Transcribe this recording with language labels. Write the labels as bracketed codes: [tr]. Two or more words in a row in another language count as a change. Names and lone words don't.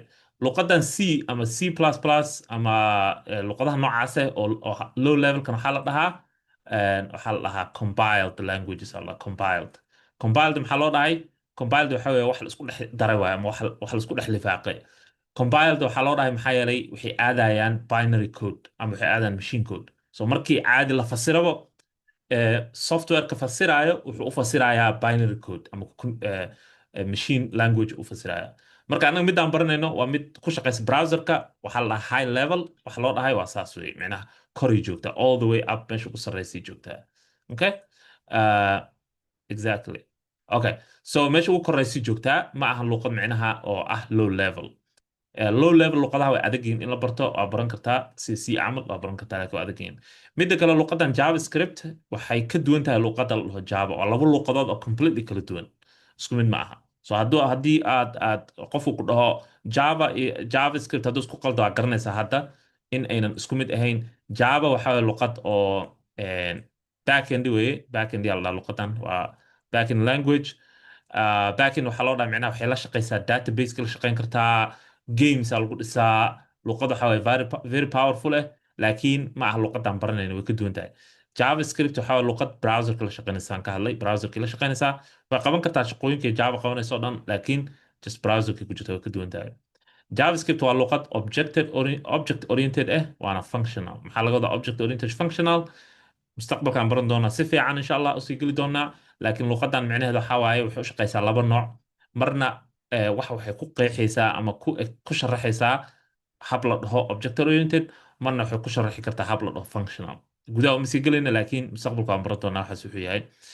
[so] Luqadan C ama C++ ama luqadaha noocaas oo [en] low level [so] kan waxaa la dhahaa waxaa la dhahaa [en] compiled languages [so] alla compiled maxaa loo dhahay compiled waxa weeye wax la isku dhex daray waaye ama wax la isku dhex lifaaqay compiled waxaa loo dhahay maxaa yeelay waxay aadayaan [en] binary code [so] ama waxay aadayaan [en] machine code [so] so markii caadi la fasirabo softwareka fasiraayo wuxuu u fasirayaa [en] binary code [so] ama [en] machine language [so] u fasiraya marka anaga midaan baranayno waa mid ku shaqaysa browserka waxaa la dhahaa [en] high level [so] waxa loo dhahay waa saas wey micnaha koray joogta [en] all the way up [so] meesha ku sarreysay joogtaa [en] okay uh, exactly okay so [so] meesha ugu koreysay joogtaa ma aha luuqad micnaha oo ah [en] low level low level [so] luqadaha way adag yihiin in la barto waa baran kartaa c camal waa baran kartaa laakiin waa adag yihiin midda kale luqadan javascript waxay ka duwan tahay luqada la dhaho java waa laba luqadood oo completely kala duwan isku mid ma aha so haddii aad qofku ku dhaho javascript hadduu isku qaldo waa garanaysaa hadda in aynan isku mid ahayn java waxa waye luqad oo backend weye backend yaa la dhaha luqadan waa [en] backend language [so] backend waxaa loo dhaha micnaha waxay la shaqaysaa database la shaqayn kartaa games aa lagu dhisaa luqad waxa waye [en] very powerful [so] eh laakiin ma aha luqadan baranayna way ka duwan tahay javascript waxa waye luqad browserka la shaqaynaysaan ka hadlay browserkii la shaqaynaysaa way qaban kartaa shaqooyinkay java qabanayso o dhan laakiin just browserkii ku jirta way ka duwan tahay javascript waa luqad [en] object oriented [so] ah waana functional maxaa laga wadaa [en] object oriented functional [so] mustaqbalkaan baran doonaa si fiican [ar] insha allah [so] usii geli doonaa laakiin luqadan micnaheeda waxaa waaye waxay u shaqaysaa laba nooc marna waxay ku qeexaysaa ama ku sharaxaysaa hab la dhaho [en] object oriented [so] marna waxay ku sharaxi kartaa hab la dhaho functional gudaha uma sii gelayna laakiin mustaqbalka waan baran doonaa waxaas wuxuu yahay